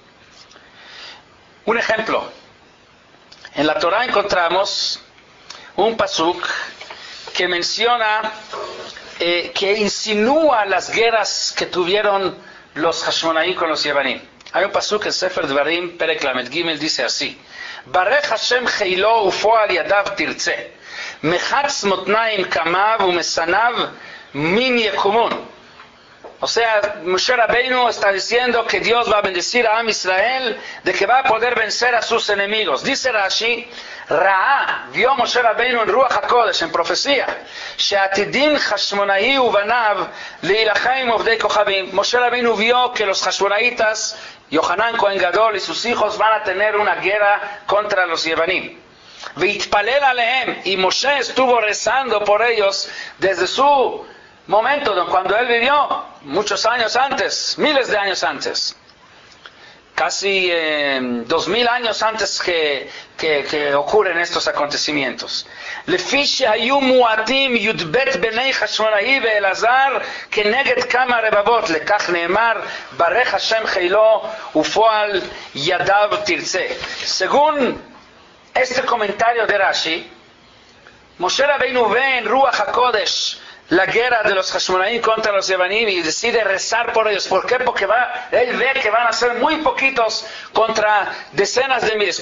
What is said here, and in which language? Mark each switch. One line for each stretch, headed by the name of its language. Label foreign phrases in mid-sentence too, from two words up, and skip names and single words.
Spanish: Un ejemplo, en la Torah encontramos un pasuk que menciona, que insinúa las guerras que tuvieron los Hashmonaí con los Yevanim. Hay un pasuk en
Hebrew: ספר דברים, פרק למד גימל,
Spanish: dice así:
Hebrew: ברך ה' חילו ופועל ידיו תרצה, מחץ מתניים קמיו ומשנאיו מן יקומון.
Spanish: O sea, Moshe Rabbeinu está diciendo que Dios va a bendecir a
Hebrew: עם ישראל,
Spanish: de que va a poder vencer a sus enemigos. Dice Rashi, Ra'a, vio Moshe Rabbeinu en
Hebrew: רוח הקודש,
Spanish: en profecía,
Hebrew: שעתידין חשמונאי ובניו להלחם בעובדי כוכבים.
Spanish: Moshe Rabbeinu vio que los Hashmonaitas, Yohanan Kohen Gadol y sus hijos van a tener una guerra contra los Yevanim.
Hebrew: ויתפלל עליהם,
Spanish: y Moshe estuvo rezando por ellos desde su momento cuando él vivió, muchos años antes, miles de años antes, casi 2000 años antes que ocurren estos acontecimientos.
Hebrew: לפי שהיו מועטים י"ב בני חשמונאי ואלעזר כנגד כמה רבבות, לכך נאמר ברך ה' חילו ופועל ידיו תרצה.
Spanish: Según este comentario de Rashi, Moshe Rabbeinu ve en
Hebrew: רוח הקודש
Spanish: la guerra de los Hashmonaí contra los Yevanim y decide rezar por ellos. ¿Por qué? Porque él ve que van a ser muy poquitos contra decenas de miles.